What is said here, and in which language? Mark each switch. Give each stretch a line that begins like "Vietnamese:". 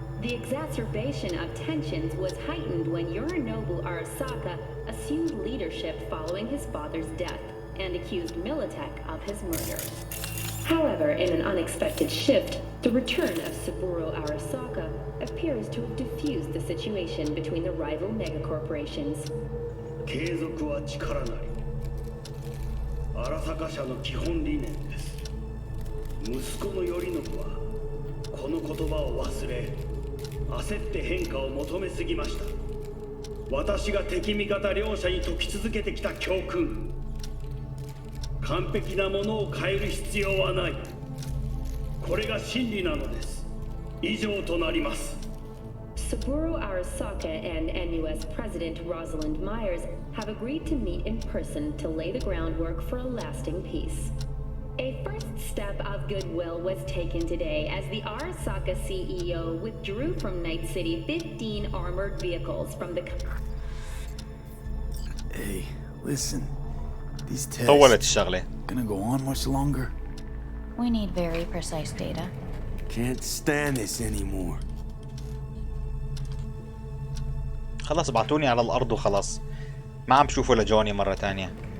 English: The exacerbation of tensions was heightened when Yorinobu Arasaka assumed leadership following his father's death and accused Militech of his murder. However, in an unexpected shift, the return of Saburo Arasaka appears to have diffused the situation between the rival megacorporations.
Japanese: 継続は力なり。荒坂社の基本理念です。息子の頼信はこの言葉を忘れ、焦って変化を求めすぎました。私が敵味方両者に説き続けてきた教訓。完璧なものを変える必要はない。これが真理なのです。以上となります。
English: Saburo Arasaka and NUS President Rosalind Myers have agreed to meet in person to lay the groundwork for a lasting peace. A first step of goodwill was taken today as the Arasaka CEO withdrew from Night City 15 armored vehicles from the... Hey, listen. These
Arabic: طولت
English: tests
Arabic: الشغلة.
English: gonna go on much longer? We need very precise data. Can't stand this anymore.
Arabic: خلاص ابعتوني على الأرض وخلاص. ما عم بشوفه لجوني مرة تانية.